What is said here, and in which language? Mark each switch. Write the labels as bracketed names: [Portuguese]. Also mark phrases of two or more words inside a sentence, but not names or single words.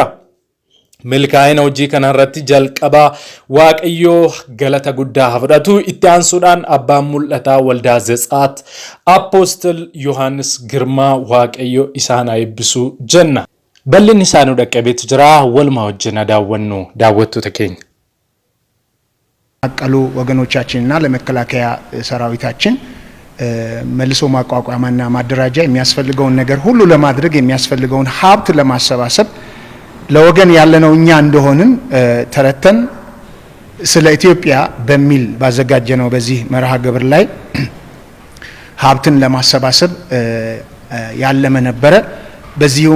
[Oromo] milkaa'ina hojii kanarratti jalqaba waaqayyoo galata guddaa fudhatu itti aansuudhaan abbaan mul'ataa waldaa Zetsaat Apostel Yohaannis Girmaa waaqayyo isaan eebbisu jenna. bal'inni isaanii dhaqqabeetu jira waluma wajjin daawwannu daawwattoota keenya. [Amharic] አቀሉ ወገኖቻችንና ለመከላከያ ሰራዊታችን መልሶ ማቋቋምና ማደራጃ የሚያስፈልገውን ነገር ሁሉ ለማድረግ የሚያስፈልገውን ሀብት ለማሰባሰብ ለወገን ያለነው እኛ እንደሆንን ተረተን ስለ ኢትዮጵያ በሚል ባዘጋጀነው በዚህ መርሃ ግብር ላይ ሀብትን ለማሰባሰብ ያለመ ነበረ። በዚሁ